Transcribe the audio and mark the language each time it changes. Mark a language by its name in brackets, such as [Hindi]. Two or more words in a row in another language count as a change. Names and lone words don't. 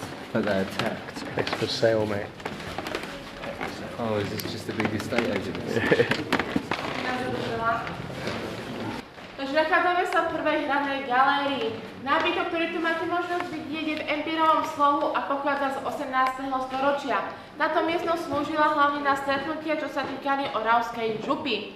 [English] But they're attacked. It's for sale, mate. Oh, is this just a big estate agent? [Slovak] Takže nachádzame sa v prvej hradnej galérii. Nábytok, ktorý tu máte možnosť vidieť, je v empírovom slohu a pochádza z 18. storočia. Táto miestnosť slúžila hlavne na stretnutia, čo sa týkali Oravskej župy.